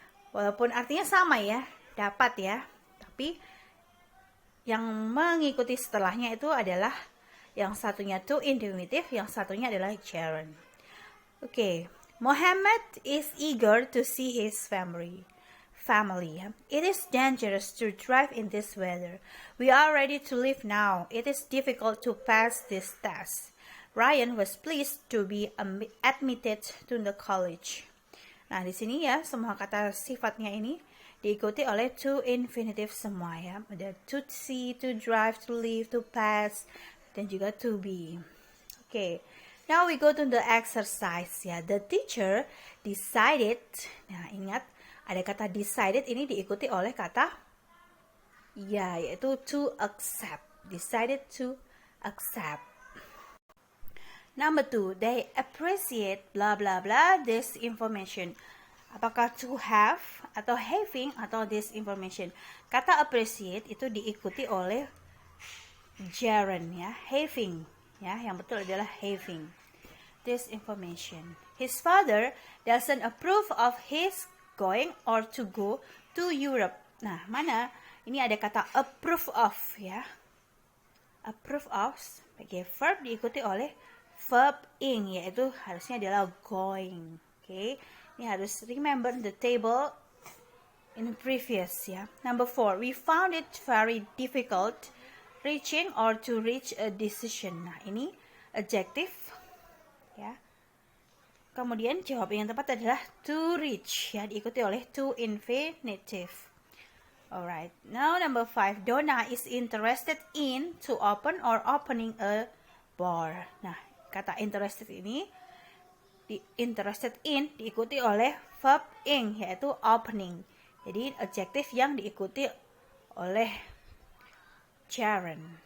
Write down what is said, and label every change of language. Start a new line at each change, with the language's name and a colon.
Indonesian: Walaupun artinya sama ya, dapat ya, tapi yang mengikuti setelahnya itu adalah yang satunya to infinitive, yang satunya adalah gerund. Oke.
English: Mohammed is eager to see his family. It is dangerous to drive in this weather. We are ready to leave now. It is difficult to pass this test. Ryan was pleased to be admitted to the college.
Indonesian: Nah, di sini ya, semua kata sifatnya ini diikuti oleh to infinitive semua ya. Ada to see, to drive, to leave, to pass, dan juga to be. Oke.
English: Now we go to the exercise ya. The teacher decided.
Indonesian: Nah, ingat ada kata decided ini diikuti oleh kata ya, yaitu to accept.
English: Decided to accept. Number 2, they appreciate blah blah blah this information.
Indonesian: Apakah to have atau having atau this information? Kata appreciate itu diikuti oleh gerund ya, having ya, yang betul adalah having.
English: this information. His father doesn't approve of his going or to go to Europe.
Indonesian: Nah, mana? Ini ada kata approve of ya. Approve of sebagai verb diikuti oleh verb ing, yaitu harusnya adalah going.
English: Okay?
Indonesian: Ini harus
English: remember the table in previous ya. Number 4, we found it very difficult reaching or to reach a decision.
Indonesian: Nah, ini adjective ya. Kemudian jawab yang tepat adalah to reach ya, diikuti oleh to infinitive.
English: Alright, now number 5, Donna is interested in to open or opening a bar.
Indonesian: Nah, kata interested ini interested in diikuti oleh verb ing, yaitu opening. Jadi adjektif yang diikuti oleh Sharon.